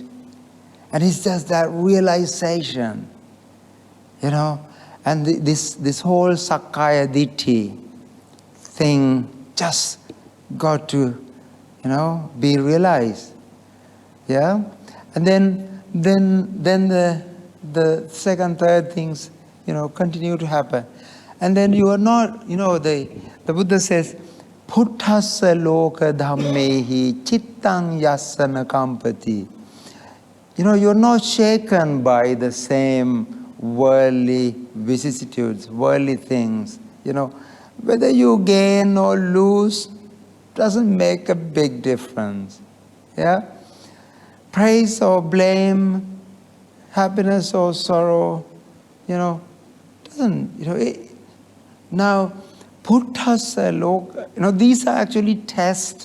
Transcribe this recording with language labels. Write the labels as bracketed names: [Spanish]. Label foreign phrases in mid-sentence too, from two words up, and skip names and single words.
[English] And it's just that realization, you know, and this whole [Pali] Sakkaya Ditthi [English] thing just got to, you know, be realized. Yeah? And then the second, third things, you know, continue to happen. And then you are not, you know, the Buddha says, [Pali] Puttasa loka dhammehi chittang yasana kampati. [English] You know, you're not shaken by the same worldly vicissitudes, worldly things. You know, whether you gain or lose doesn't make a big difference. Yeah? Praise or blame, happiness or sorrow, you know, doesn't, you know, now, [Pali] Puttasa loka, [English] you know, these are actually tests.